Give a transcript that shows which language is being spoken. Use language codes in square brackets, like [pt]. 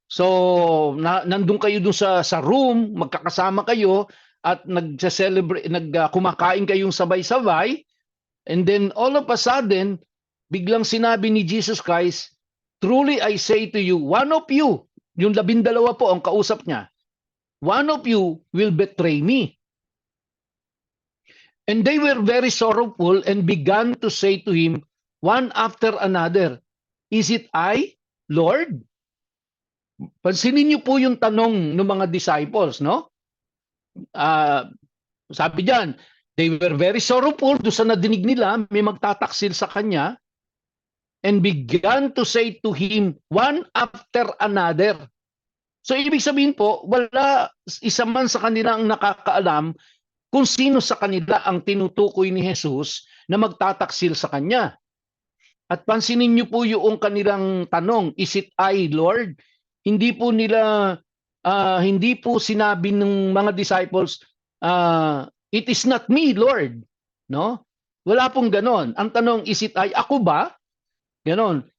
[tl] So, nandun kayo dun sa room, magkakasama kayo, at kumakain kayong sabay-sabay, [en] and then all of a sudden, [tl] biglang sinabi ni Jesus Christ, [en] truly I say to you, one of you, [tl] yung 12 po ang kausap niya, [en] one of you will betray me. And they were very sorrowful and began to say to him, one after another, is it I, Lord? [tl] Pansinin niyo po yung tanong ng mga disciples, no? Sabi diyan, [en] They were very sorrowful [tl] doon sa nadinig nila, may magtataksil sa kanya, [en] and began to say to him one after another. [tl] So ibig sabihin po, wala isa man sa kanila ang nakakaalam kung sino sa kanila ang tinutukoy ni Jesus na magtataksil sa kanya. At pansinin niyo po yung kanilang tanong, [en] is it I, Lord? [tl] Hindi po nila, hindi po sinabi ng mga disciples, [en] it is not me, Lord. [tl] No? Wala pong ganon. Ang tanong, [en] is it I? [tl] Ako ba? Ganon.